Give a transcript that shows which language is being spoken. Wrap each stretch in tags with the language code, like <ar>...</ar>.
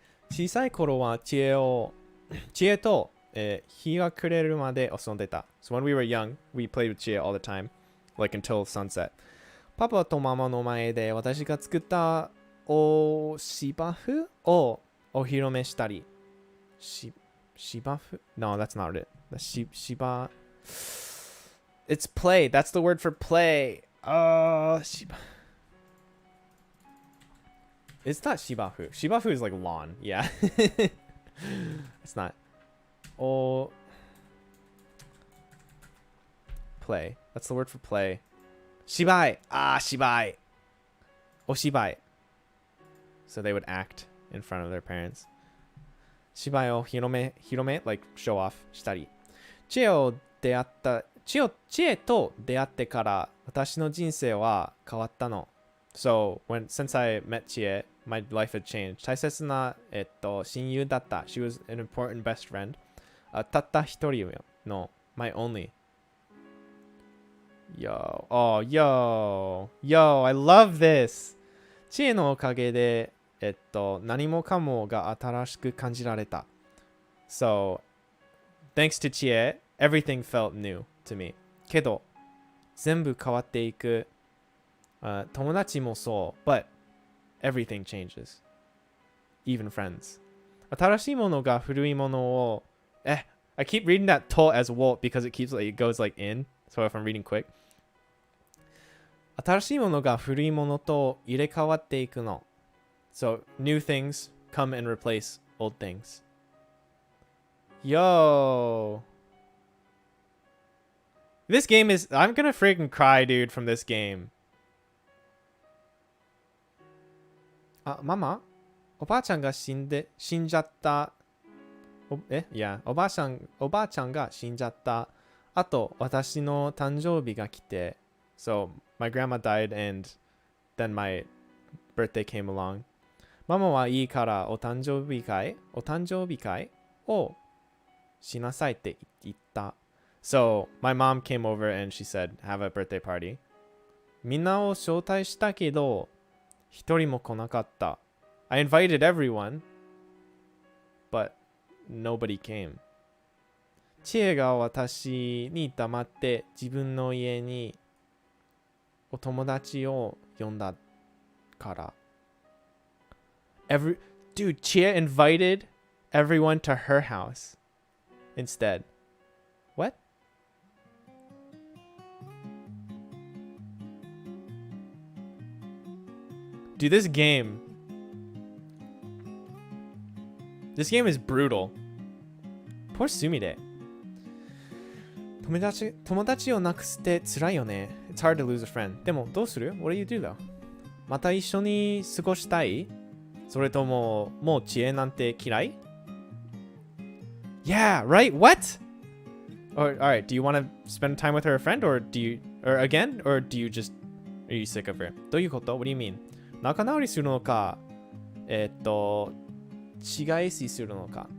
<ja>小さい頃は知恵と日が暮れるまで遊んでた.</ja> <en>So when we were young, we played with Chia all the time, like until sunset.</en> <ja>パパとママの前で私が作ったお芝生をお披露目したり。</ja> <en>芝生?No, that's not it. Shiba. It's play. That's the word for play. Shiba. It's not shibafu. Shibafu is like lawn. Yeah. It's not. Oh, play. That's the word for play. Shibai. Shibai. Oshibai. So they would act in front of their parents.</en> <ja>Shibai o hirome,</ja> <en>like show off,</en> <ja>したり. 知恵と出会ってから私の人生は変わったの.</ja> <en>So since I met Chie, my life had changed.</en> <ja>大切な親友だった.</ja> <en>She was an important best friend.</en> <ja>たった一人の</ja> <en>my only. Yo, I love this.</en> <ja>知恵のおかげで何もかもが新しく感じられた.</ja> <en>So thanks to Chie, everything felt new to me.</en> <ja>けど全部変わっていく. 友達もそう</ja> <en>but everything changes. Even friends.</en> <ja>新しいものが古いものを</ja> <en>I keep reading that to as wo because it goes like in. So if I'm reading quick.</en> <ja>新しいものが古いものと入れ替わっていくの.</ja> <en>So new things come and replace old things. Yo. This game is... I'm gonna freaking cry, dude, from this game. Mama?</en> <ja>おばあちゃんが死んじゃった。</ja> <en>Yeah.</en> <ja>おばあちゃんが死んじゃった。あと、私の誕生日が来て。</ja> <en>So, my grandma died and then my birthday came along.</en> <ja>ママはいいからお誕生日会をしなさいって言った。</ja> <en>So, my mom came over and she said, have a birthday party.</en> <ja>みんなを招待したけど、一人も来なかった。</ja> <en>I invited everyone, but nobody came.</en> <ja>知恵が私に黙って自分の家にお友達を呼んだから。</ja> <en>Dude, Chia invited everyone to her house instead. What? Dude, this game is brutal. Poor Sumire.</en> <ja>友達をなくして辛いよね。</ja> <en>It's hard to lose a friend.</en> <ja>でもどうする？</ja> <en>What do you do though?</en> <ja>また一緒に過ごしたい？それとももう知恵なんて嫌い？</ja> <en>Yeah, right? What? Or alright, do you want to spend time with her a friend or do you or again or do you just are you sick of her?</en> <ja>どういうこと？</ja> <en>What do you mean?</en> <ja>仲直りするのか仕返しするのか？</ja>